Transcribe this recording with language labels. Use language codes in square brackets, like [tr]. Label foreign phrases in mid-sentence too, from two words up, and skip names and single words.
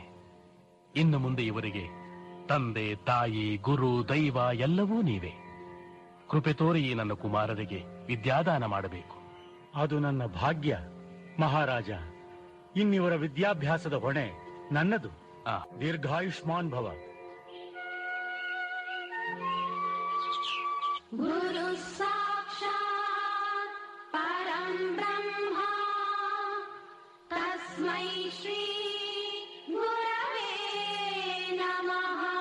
[kn] ಇನ್ನು ಮುಂದೆ ಇವರಿಗೆ ತಂದೆ, ತಾಯಿ, ಗುರು, ದೈವ ಎಲ್ಲವೂ ನೀವೇ. ಕೃಪೆ ತೋರಿ ಈ ನನ್ನ ಕುಮಾರರಿಗೆ ವಿದ್ಯಾದಾನ ಮಾಡಬೇಕು. ಅದು ನನ್ನ ಭಾಗ್ಯ ಮಹಾರಾಜ. ಇನ್ನಿವರ ವಿದ್ಯಾಭ್ಯಾಸದ ಹೊಣೆ ನನ್ನದು. [sa] ದೀರ್ಘಾಯುಷ್ಮಾನ್ ಭವ. ಗುರು ಸಾಕ್ಷಾತ್ ಪರಂ ಬ್ರಹ್ಮ ತಸ್ಮೈ ಶ್ರೀ ಗುರವೇ ನಮಃ.